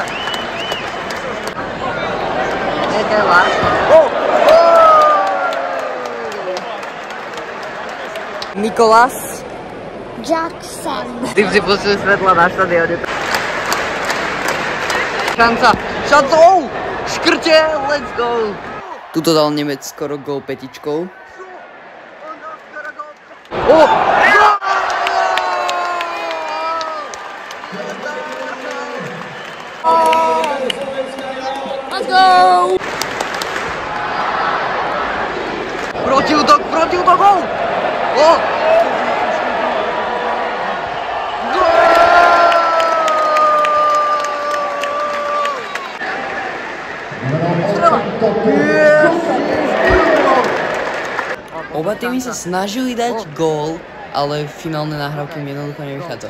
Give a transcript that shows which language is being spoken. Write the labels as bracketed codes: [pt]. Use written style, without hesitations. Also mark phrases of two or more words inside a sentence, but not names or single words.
[sk] Nejaká láska. Nikolás Jackson. Ty si pustil svetla na štadióne. Šanca! Škrte! [en] Let's go! [sk] Tuto dal Nemec skoro gól petičkou. [en] Let's go! [sk] Protiútok, gól! Oba týmy sa snažili dať gól, ale finálne nahrávky mi jednoducho nevychádzali.